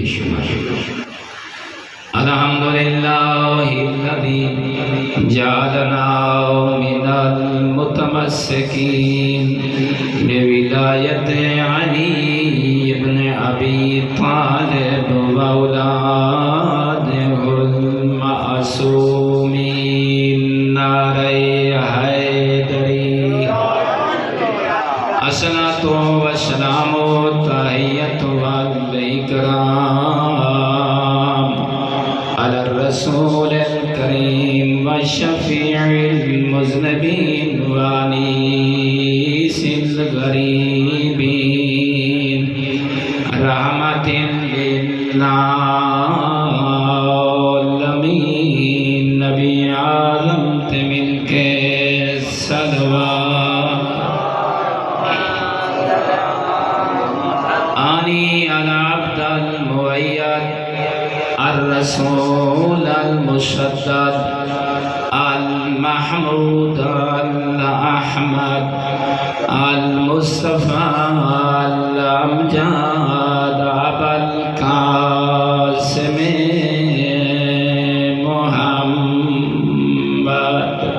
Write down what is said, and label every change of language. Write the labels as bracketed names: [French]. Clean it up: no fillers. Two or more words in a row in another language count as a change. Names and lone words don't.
[Arabic] الحمد لله الذي جعلنا من المتمسكين بولاية علي بن أبي طالب وأولاده المعصومين. [Urdu] نعرہ حیدری. [Arabic] الصلاة والسلام والتحية والإكرام على الرسول الكريم والشفيع المذنبين وانيس الغريبين. رحمة للعالمين. [Punjabi] نبی عالم تے مل کے صلوات. [Arabic] آنی علی عبد المؤید الرسول المشدد المحمود الأحمد المصطفى الأمجد أبا القاسم محمد.